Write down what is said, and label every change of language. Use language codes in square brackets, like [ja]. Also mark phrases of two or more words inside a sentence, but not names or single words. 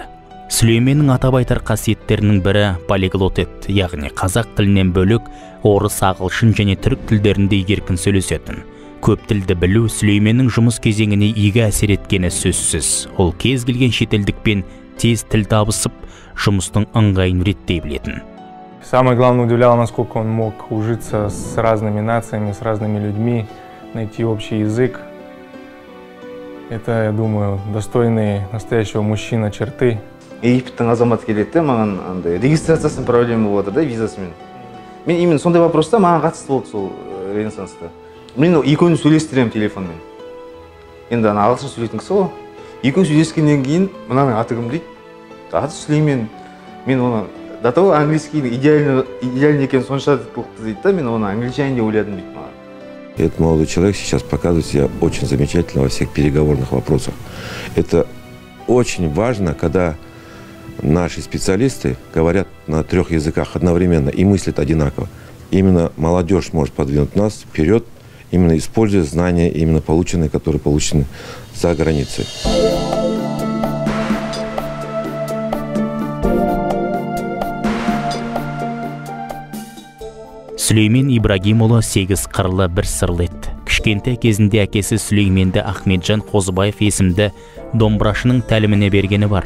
[kk] Сүлейменнің атап айтар қасиеттерінің бірі полиглот еді, яғни қазақ тілінен бөлек орыс, ағылшын және түрік тілдерінде еркін сөйлесетін. Көп тілді білу Сүлейменнің жұмыс кезеңіне игі әсер еткені сөзсіз. Ол кез келген шетелдікпен тез тіл табысып, жұмыстың ыңғайын реттей білетін. [ru] Самое главное удивляло, насколько он мог ужиться с разными нациями, с разными людьми, найти общий язык. Это, я думаю, достойные настоящего мужчина черты. [kk] Египеттің азаматы келеді, маған андай регистрациясының проблема болып жатыр да, визасымен. Мен именно сондай вопроста маған қатысты болды сол Ренессанста. Мен екеуін сөйлестіремін телефонмен. Енді ағылшын сөйлейтін кісі ғой. Екеуін сөйлескеннен кейін мынаның аты кім дейді? Аты Сүлеймен. Мен оны [ru] до того английский идеальный [kk] екен соншалықты дейді да, мен оны англичанин деп ойладым дейді маған. [ru] Этот молодой человек сейчас показывает себя очень замечательно во всех переговорных вопросах. Это очень важно, когда наши специалисты говорят на 3 языках одновременно и мыслят одинаково. Именно молодежь может подвинуть нас вперед, именно используя знания, именно полученные, которые получены за границей. [kk] Сүлеймен Ибрагимұлы 8 қырлы бір сырлы еді. Кішкентай кезінде әкесі Сүлейменді Ахметжан Қозыбаев есімді домбырашының тәліміне бергені бар.